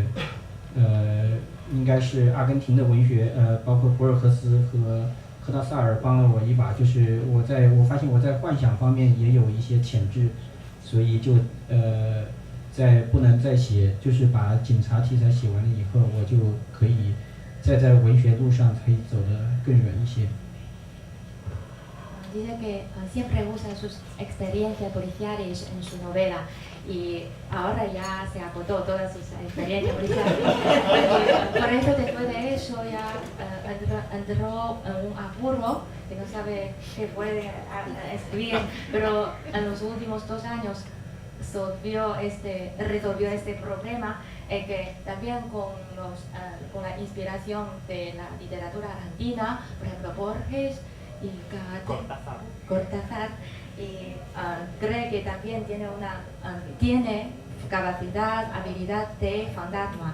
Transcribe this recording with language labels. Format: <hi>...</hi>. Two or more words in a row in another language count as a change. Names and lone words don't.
<zh>应该是阿根廷的文学，包括博尔赫斯和科达萨尔帮了我一把，就是我发现我在幻想方面也有一些潜质，所以就不能再写，就是把警察题材写完了以后，我就可以在文学路上可以走得更远一些。</zh> <es>dice que siempre usa sus experiencias policiales en su novela y ahora ya se agotó todas sus experiencias policiales. Por eso después de eso ya entró en un apuro que no sabe qué puede escribir, pero en los últimos 2 años resolvió este problema, que también con la inspiración de la literatura argentina, por ejemplo Borges y Cortázar, y cree que también tiene capacidad, habilidad de fantasma.</es>